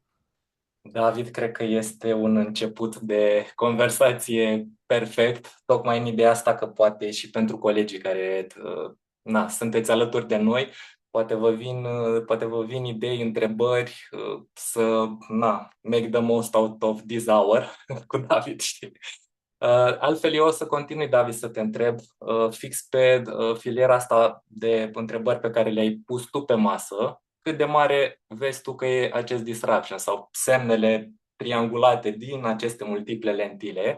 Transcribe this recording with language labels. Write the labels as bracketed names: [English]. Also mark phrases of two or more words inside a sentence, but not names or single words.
[Romanian] David, cred că este un început de conversație perfect, tocmai în ideea asta că poate și pentru colegii care sunteți alături de noi, poate vă vin idei, întrebări, să [English] make the most out of this hour [Romanian] cu David, știi? Altfel eu o să continui, David, să te întreb fix pe filiera asta de întrebări pe care le-ai pus tu pe masă. Cât de mare vezi tu că e acest disruption sau semnele triangulate din aceste multiple lentile?